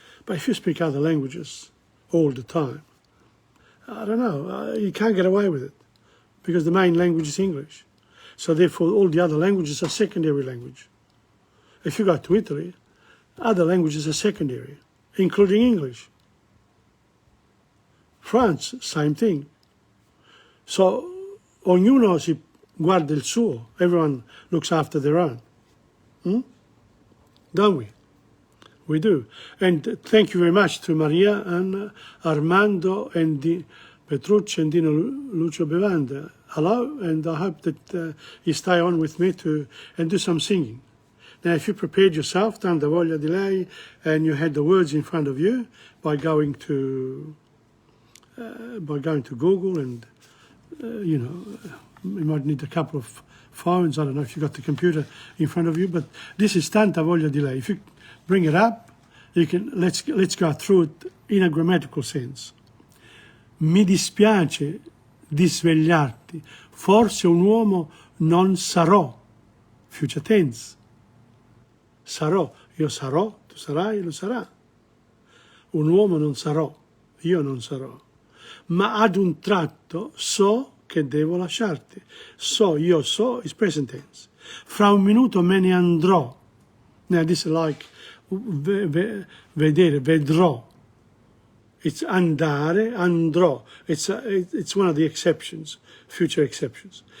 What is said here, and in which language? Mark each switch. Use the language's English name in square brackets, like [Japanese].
[English] But if you speak other languages all the time, I don't know, you can't get away with it because the main language is English. So therefore all the other languages are secondary language. If you go to Italy, other languages are secondary, including English. France, same thing. [Italian] So ognuno si guarda il suo. [English] Everyone looks after their own. Don't we? We do. And thank you very much to Maria and Armando and Petrucci and Dino Lucio Bevanda. Hello, and I hope that you stay on with me and do some singing. Now, if you prepared yourself, Tanta voglia di lei, and you had the words in front of you by going to Google, and you might need a couple of phones. I don't know if you got the computer in front of you, but this is Tanta voglia di lei. If you bring it up, you can. Let's go through it in a grammatical sense. [Italian] Mi dispiace di svegliarti. Forse un uomo non sarò. [English] Future tense. [Italian] Sarò, io sarò, tu sarai, lo sarà. Un uomo non sarò, io non sarò. Ma ad un tratto so che devo lasciarti. So, io so, [English] is present tense. [Italian] Fra un minuto me ne andrò. [English] Now this is like [Italian] vedere, vedrò. [English] It's andare, andrò. It's one of the exceptions, future exceptions.